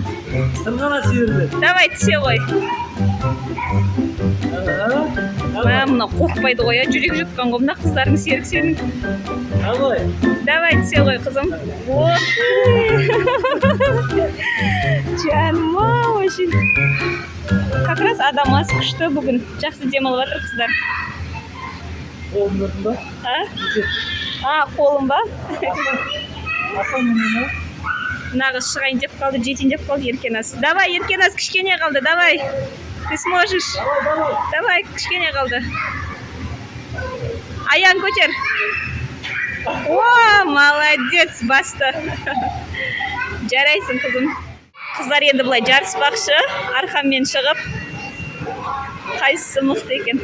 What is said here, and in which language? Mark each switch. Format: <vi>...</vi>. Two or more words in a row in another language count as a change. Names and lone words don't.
<kk>Сырғана сүйірді. Давай, түсе ғой. Мына қорқпайды ғой, жүрек жұтқан ғой, мына қыздардың серік-серін. Давай. Давай, түсе ғой, қызым. Жаным-ау, очень.</kk> <ru>Как раз</ru> <kk>адам аз күшті бүгін. Жақсы демалып жатыр қыздар. Қолын көрдің ба? Қолым ба? Апам менен. Нағыз шығайын деп қалды, жетейін деп қалды Еркеназ. Давай, Еркеназ, кішкене қалды, давай.</kk> <ru>Ты сможешь. Давай,</ru> <kk>кішкене қалды. Аян көтер. О, молодец, басты. Жарайсың, қызым. Қыздар енді бұлай жарыспақшы, арқаммен шығып. Қайсысы мықты екен.</kk>